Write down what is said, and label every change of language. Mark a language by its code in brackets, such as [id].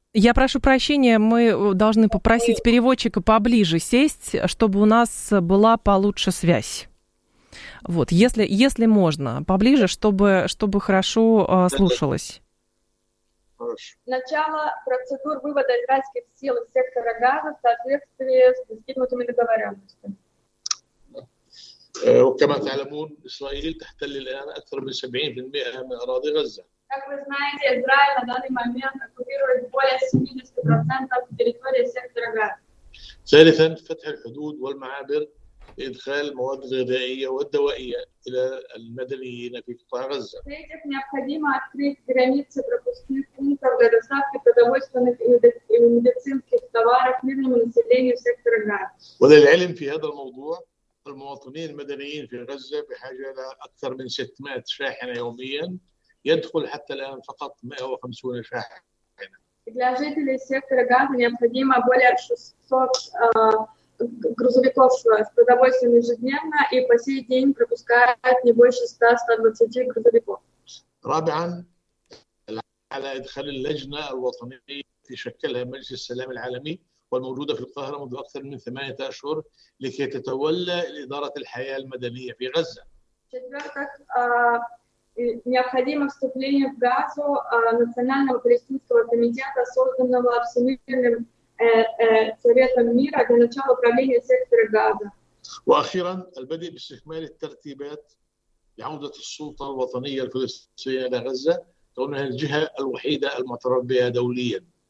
[ru] Я прошу прощения, мы должны попросить переводчика поближе сесть, чтобы у нас была получше связь. Вот, если можно, поближе, чтобы хорошо слушалось. Хорошо. Начало процедур вывода израильских сил из сектора Газа в соответствии с достигнутыми договоренностями. [ar] وكما تعلمون إسرائيل تحتل الآن أكثر من 70% من أراضي غزة. [ru] Как вы знаете, Израиль на данный момент оккупирует более 70% территории сектора Газа. [ar] ثالثاً فتح الحدود والمعابر إدخال مواد غذائية والدوائية إلى المدنيين في قطاع غزة. [ru] В-третьих, необходимо открыть границы пропускных пунктов для доставки продовольственных и медицинских товаров мирному населению сектора Газа. [ar] وللعلم في هذا الموضوع. المواطنين المدنيين في غزة بحاجة إلى أكثر من 600 شاحنة يومياً يدخل حتى الآن فقط 150 شاحنة. [ru] Для жителей сектора Газа необходимо более 600 грузовиков с продовольствием ежедневно и по сей день пропускают не больше 100-120 грузовиков. [ar] رابعاً على إدخال اللجنة الوطنية التي شكلها مجلس السلام العالمي. والموجودة في القاهرة منذ أكثر من 8 أشهر لكي تتولى إدارة الحياة المدنية في غزة. [ru] необходимо вступление в Газу национального палестинского комитета, созданного Всемирным советом мира для начала управления сектора Газа. [ar] وأخيرا البدء باستكمال الترتيبات لعودة السلطة الوطنية الفلسطينية إلى غزة كونها الجهة الوحيدة المتربية دوليا.